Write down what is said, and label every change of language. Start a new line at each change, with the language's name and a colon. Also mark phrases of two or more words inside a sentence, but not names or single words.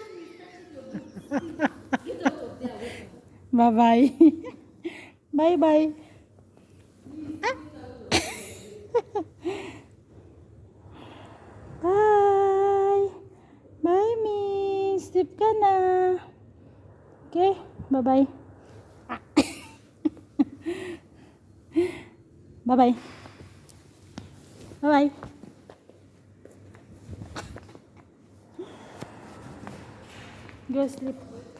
English: Get out of there. Bye-bye. Bye-bye. Bye. Bye,
Filipino: Miss. Sleep ka na.
English: Okay, bye-bye. Bye-bye. Bye-bye. Go sleep.